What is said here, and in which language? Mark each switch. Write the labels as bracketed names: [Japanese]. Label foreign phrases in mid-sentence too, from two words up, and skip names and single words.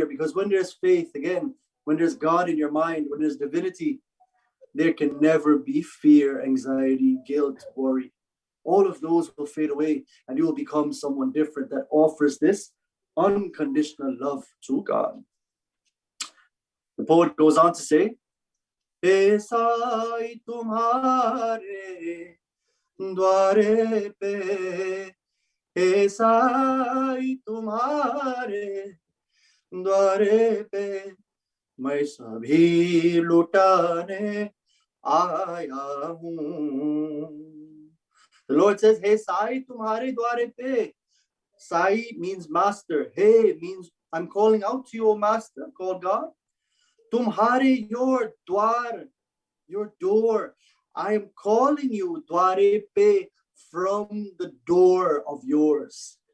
[English] Because when there's faith, again, when there's God in your mind, when there's divinity, there can never be fear, anxiety, guilt, worry. All of those will fade away and you will become someone different that offers this unconditional love to God. The poet goes on to say, [Hindi] एसाई तुम्हारे द्वारे पे, एसाई तुम्हारे द्वारे पे, मैं सभी लुटाने आया हूँ. [English] The Lord says, Hey Sai, [Hindi] तुम्हारे द्वारे पे. [English] Sai means master. Hey means I'm calling out to you, O master, called God. Tumhare, your dwar, your door. I am calling you, [Hindi] द्वारे पे, [English] from the door of yours.